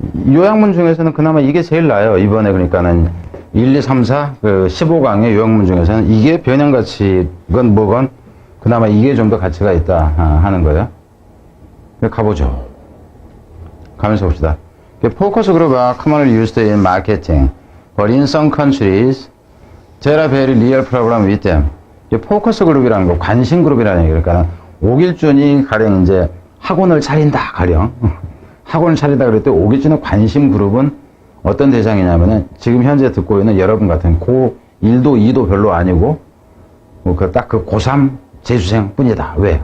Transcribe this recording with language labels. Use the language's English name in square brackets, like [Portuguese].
[Korean] 요약문 중에서는 그나마 이게 제일 나아요. 이번에 그러니까는 1, 2, 3, 4, 15강의 요약문 중에서는 이게 변형가치건 뭐건 그나마 이게 좀 더 가치가 있다 하는 거예요. 가보죠. 가면서 봅시다. [English] Focus group are commonly used in marketing, but in some countries there are very real problems with them. [Korean] 포커스 그룹이라는 거, 관심 그룹이라는 얘기. 그러니까 오길준이 가령 이제 학원을 차린다, 가령. 학원을 차린다 그럴 때 오길준의 관심 그룹은 어떤 대상이냐면은 지금 현재 듣고 있는 여러분 같은 고1도 2도 별로 아니고 딱 고3 재수생 뿐이다. 왜?